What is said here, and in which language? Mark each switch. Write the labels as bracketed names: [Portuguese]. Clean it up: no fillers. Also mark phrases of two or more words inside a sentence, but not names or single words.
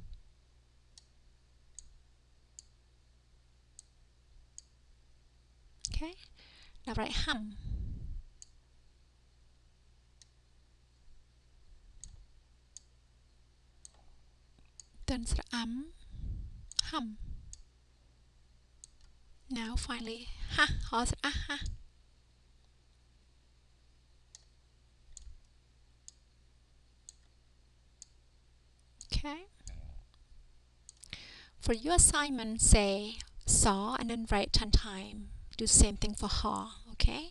[English] Okay. Now write hum. Then hum. Now finally ha. Ha's ha. Okay. For your assignment, say saw and then write 10 times. Do the same thing for ha. Okay.